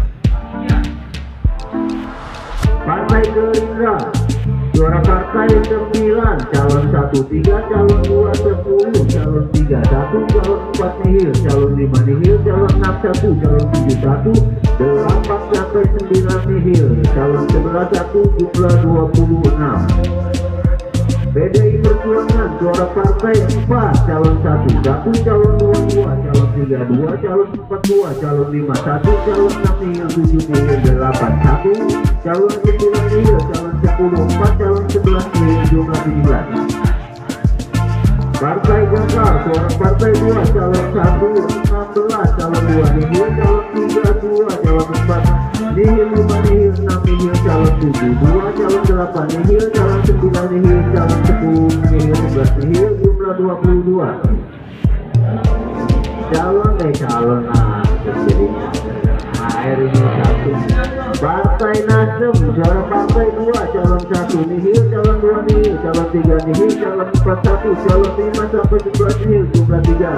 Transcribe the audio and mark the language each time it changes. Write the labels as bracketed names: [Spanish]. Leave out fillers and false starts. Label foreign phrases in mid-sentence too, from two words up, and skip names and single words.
[Indonesian] Partai Gerindra, suara partai 9, calon 1, 3, calon 2, 10, calon 3, 1, calon 4 nihil, calon 5 nihil, calon 6, 1, calon 7, 1, 8 sampai 9 nihil, calon 11, 1, jumlah 26. PDI Perjuangan, suara partai 4, calon 1, 1, calon 2, 2, calon 3, 2, calon 4, 2, calon 5, 1, calon 6 nihil, 7 nihil, 8, 1, calon 9 nihil, calon 10, 4, calon 11 nihil, jumlah 17. Partai Golkar, suara partai 2, calon 1, 16, calon 2 nihil, calon 3, 2, calon 4 nihil, 5 nihil, 6 nihil, calon 7, 2, calon 8 nihil, calon 9 nihil, calon 10 nihil, 11 nihil, jumlah 22. Calon jadinya air ini 1. Partai Nasdem, suara partai 2, calon 1 nihil, calon 2 nihil, calon 3 nihil, calon 4 1, calon 5 sampai 11 nihil, jumlah 3.